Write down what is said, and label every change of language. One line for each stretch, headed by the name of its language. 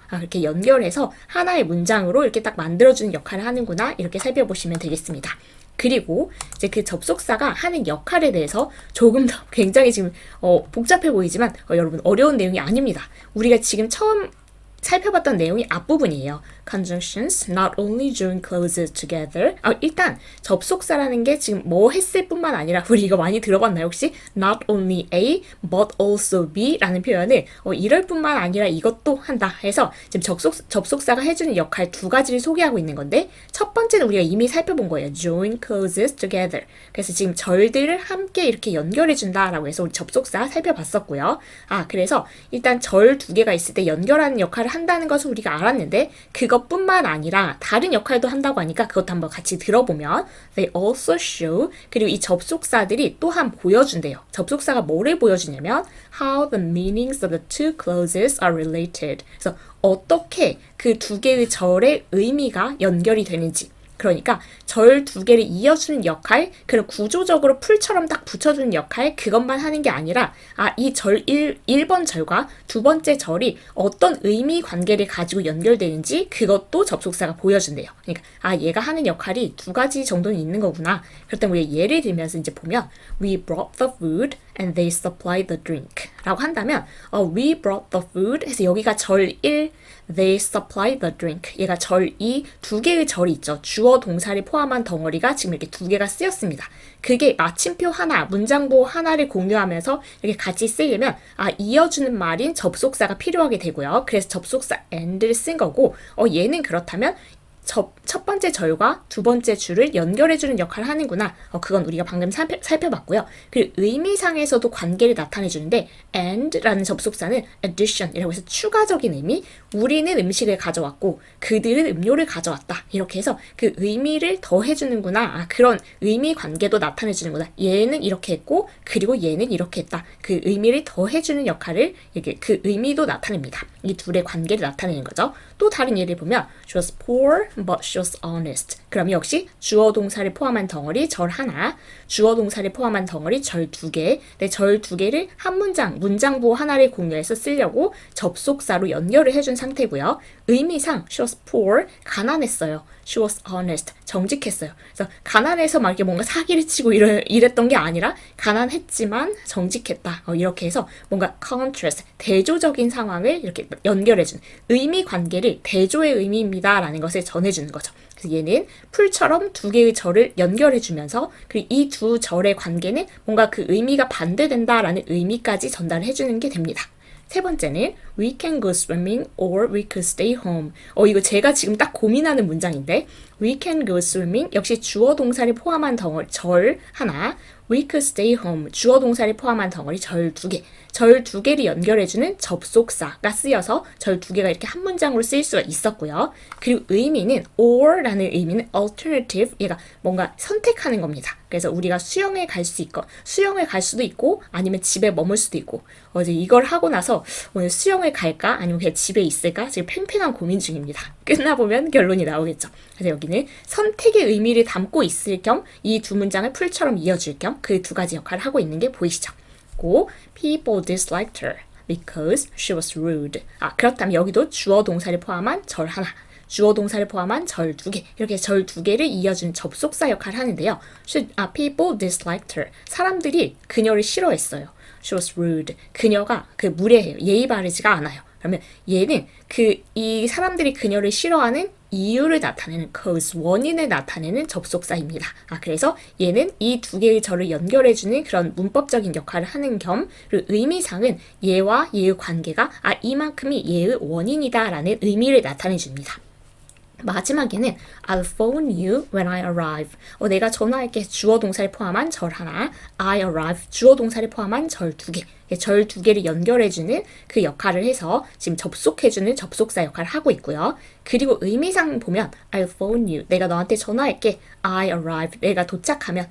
Korean: 그렇게 연결해서 하나의 문장으로 이렇게 딱 만들어주는 역할을 하는구나. 이렇게 살펴보시면 되겠습니다. 그리고 이제 그 접속사가 하는 역할에 대해서 조금 더 굉장히 지금 복잡해 보이지만 여러분 어려운 내용이 아닙니다. 우리가 지금 처음 살펴봤던 내용이 앞부분이에요.
English: Conjunctions not only join clauses together.
Korean: 일단 접속사라는 게 지금 뭐 했을 뿐만 아니라, 우리 이거 많이 들어봤나요 혹시?
English: Not only A but also B
Korean: 라는 표현을 이럴 뿐만 아니라 이것도 한다 해서 지금 접속사가 해주는 역할 2가지를 소개하고 있는 건데, 첫 번째는 우리가 이미 살펴본 거예요.
English: Join clauses together.
Korean: 그래서 지금 절들을 함께 이렇게 연결해준다 라고 해서 우리 접속사 살펴봤었고요. 그래서 일단 절 2개가 있을 때 연결하는 역할을 한다는 것을 우리가 알았는데, 그것뿐만 아니라 다른 역할도 한다고 하니까 그것도 한번 같이 들어보면,
English: they also show,
Korean: 그리고 이 접속사들이 또한 보여준대요. 접속사가 뭐를 보여주냐면
English: how the meanings of the two clauses are related.
Korean: 그래서 어떻게 그 2개의 절의 의미가 연결이 되는지, 그러니까 절 2개를 이어주는 역할, 그런 구조적으로 풀처럼 딱 붙여주는 역할, 그것만 하는 게 아니라 이 절 1번 절과 2번째 절이 어떤 의미 관계를 가지고 연결되는지 그것도 접속사가 보여준대요. 그러니까 얘가 하는 역할이 2가지 정도는 있는 거구나. 그렇다면 우리가 예를 들면서 이제 보면
English: We brought the food and they supplied the drink.
Korean: 라고 한다면
English: we brought the food
Korean: 해서 여기가 절 1,
English: they supplied the drink.
Korean: 얘가 절 2, 두 개의 절이 있죠. 주어 동사를 포함한 덩어리가 지금 이렇게 두 개가 쓰였습니다. 그게 마침표 하나, 문장보 하나를 공유하면서 이렇게 같이 쓰이려면 이어주는 말인 접속사가 필요하게 되고요. 그래서 접속사 and를 쓴 거고 얘는 그렇다면 첫 번째 절과 두 번째 줄을 연결해주는 역할을 하는구나. 그건 우리가 방금 살펴봤고요. 그리고 의미상에서도 관계를 나타내주는데 and라는 접속사는 addition이라고 해서 추가적인 의미, 우리는 음식을 가져왔고 그들은 음료를 가져왔다. 이렇게 해서 그 의미를 더해주는구나. 그런 의미 관계도 나타내주는구나. 얘는 이렇게 했고 그리고 얘는 이렇게 했다. 그 의미를 더해주는 역할을 이게 그 의미도 나타냅니다. 이 둘의 관계를 나타내는 거죠. 또 다른 예를 보면
English: she was poor but she was honest.
Korean: 그럼 역시 주어 동사를 포함한 덩어리 절 하나, 주어 동사를 포함한 덩어리 절 두 개, 절 두 개를 한 문장보 하나를 공유해서 쓰려고 접속사로 연결을 해준 상태고요.
English: 의미상 she was poor,
Korean: 가난했어요.
English: she was honest,
Korean: 정직했어요. 그래서 가난해서 막 이렇게 뭔가 사기를 치고 이랬던 게 아니라 가난했지만 정직했다. 이렇게 해서 뭔가 contrast, 대조적인 상황을 이렇게 연결해준 의미 관계를 대조의 의미입니다 라는 것을 전해주는 거죠. 그래서 얘는 풀처럼 두 개의 절을 연결해주면서 이 두 절의 관계는 뭔가 그 의미가 반대된다라는 의미까지 전달을 해주는 게 됩니다.
English: 세 번째는 we can go swimming or we could stay home.
Korean: 이거 제가 지금 딱 고민하는 문장인데
English: we can go swimming
Korean: 역시 주어 동사를 포함한 덩어리 절 하나,
English: we could stay home
Korean: 주어 동사를 포함한 덩어리 절 두 개. 절 두 개를 연결해주는 접속사가 쓰여서 절 두 개가 이렇게 한 문장으로 쓰일 수가 있었고요. 그리고 의미는 or라는 의미는 alternative, 얘가 뭔가 선택하는 겁니다. 그래서 우리가 수영을 갈 수도 있고 아니면 집에 머물 수도 있고 어제 이걸 하고 나서 오늘 수영을 갈까 아니면 그냥 집에 있을까 지금 팽팽한 고민 중입니다. 끝나보면 결론이 나오겠죠. 그래서 여기는 선택의 의미를 담고 있을 겸 이 두 문장을 풀처럼 이어줄 겸 그 두 가지 역할을 하고 있는 게 보이시죠?
English: People disliked her because she was rude.
Korean: 그렇다면 여기도 주어 동사를 포함한 절 하나, 주어 동사를 포함한 절 두 개, 이렇게 절 두 개를 이어준 접속사 역할을 하는데요.
English: People disliked her.
Korean: 사람들이 그녀를 싫어했어요.
English: She was rude.
Korean: 그녀가 무례해요. 예의 바르지가 않아요. 그러면 얘는 이 사람들이 그녀를 싫어하는 이유를 나타내는 cause, 원인을 나타내는 접속사입니다. 그래서 얘는 이 두 개의 절을 연결해주는 그런 문법적인 역할을 하는 겸 그리고 의미상은 얘와 얘의 관계가 이만큼이 얘의 원인이다라는 의미를 나타내줍니다.
English: 마지막에는 I'll phone you when I arrive.
Korean: 내가 전화할게. 주어 동사를 포함한 절 하나,
English: I arrive.
Korean: 주어 동사를 포함한 절 두 개. 절 두 개를 연결해주는 그 역할을 해서 지금 접속해주는 접속사 역할을 하고 있고요. 그리고 의미상 보면
English: I'll phone you.
Korean: 내가 너한테 전화할게.
English: I arrive.
Korean: 내가 도착하면.